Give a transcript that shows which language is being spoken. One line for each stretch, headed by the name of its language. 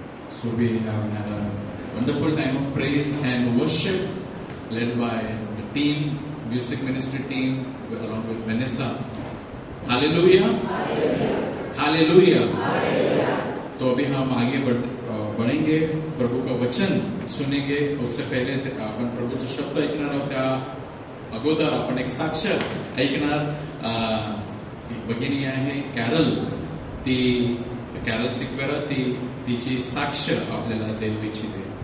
English: So we have had a wonderful time of praise and worship led by the team, music ministry team, along with Vanessa. Hallelujah. Hallelujah.
Hindi: तो अभी हम आगे बढ़ेंगे, प्रभु का वचन सुनेंगे.
Marathi: उससे पहले आपण प्रभूचे शब्द ऐकणार आहोत. त्या अगोदर आपण एक साक्ष ऐकणार. एक भगिनी आहे कॅरल, ती कॅरल सिक्वेरा, तिची साक्ष आपल्याला देऊ इच्छिते.